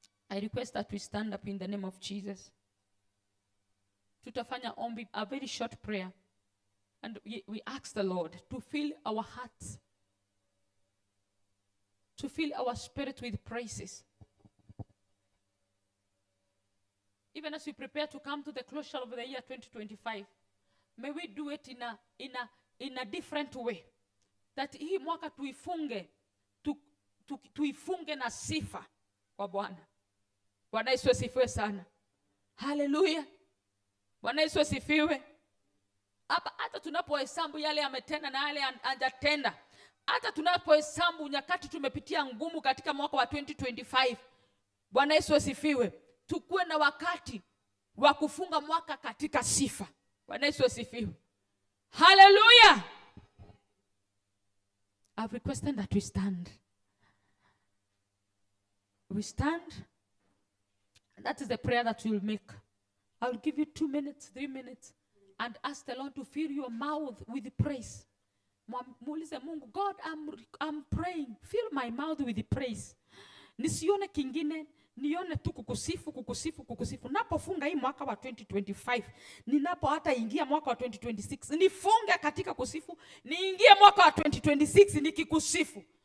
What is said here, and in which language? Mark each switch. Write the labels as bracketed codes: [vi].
[en] I request that we stand up in the name of Jesus. [sw] Tutafanya ombi, [en] a very short prayer, and we ask the Lord to fill our hearts, to fill our spirit with praises. Even as we prepare to come to the closure of the year 2025, may we do it in a different way. [sw] That hii mwaka tuifunge na sifa kwa Bwana. Bwana Yesu asifiwe sana. Hallelujah. Bwana Yesu asifiwe. hata tunapohesabu yale ametenda na yale hajatenda, hata tunapohesabu nyakati tumepitia ngumu katika mwaka wa 2025, Bwana Yesu asifiwe, tukue na wakati wa kufunga mwaka katika sifa. Bwana Yesu asifiwe. Hallelujah. [en] I've requested that we stand. We stand. And that is the prayer that we'll make. I'll give you 2 minutes, 3 minutes, and ask the Lord to fill your mouth with praise. [sw] Muulize Mungu, [en] God, I'm praying. Fill my mouth with praise. [sw] Nisione kingine, nione tu kukusifu, kukusifu, kukusifu. Napofunga hii mwaka wa 2025, ninapo hata ingia mwaka wa 2026, nifunge katika kusifu, niingie mwaka wa 2026 nikikusifu.